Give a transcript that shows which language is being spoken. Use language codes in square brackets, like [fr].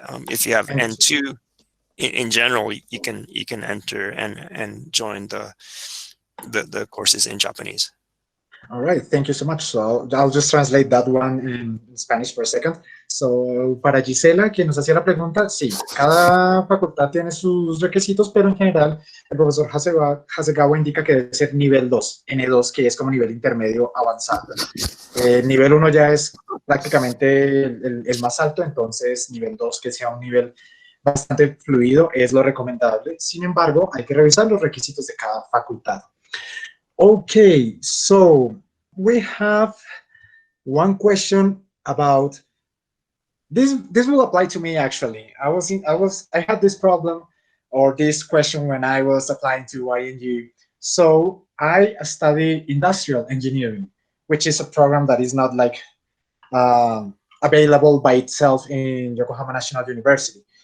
[en] If you have N2 in general, you can enter and join the courses in Japanese. All right, thank you so much. So I'll just translate that one in Spanish for a second. [es] So para Gisela, quien nos hacía la pregunta, sí, cada facultad tiene sus requisitos, pero en general el profesor Hasegawa indica que debe ser nivel 2, N2, que es como nivel intermedio avanzado. Nivel 1 ya es prácticamente el más alto, entonces nivel 2, que sea un nivel bastante fluido, es lo recomendable. Sin embargo, hay que revisar los requisitos de cada facultad. [en] Okay, so we have one question about this. This will apply to me actually. I had this problem or this question when I was applying to INU. So I study industrial engineering, which is a program that is not like available by itself in Yokohama National University.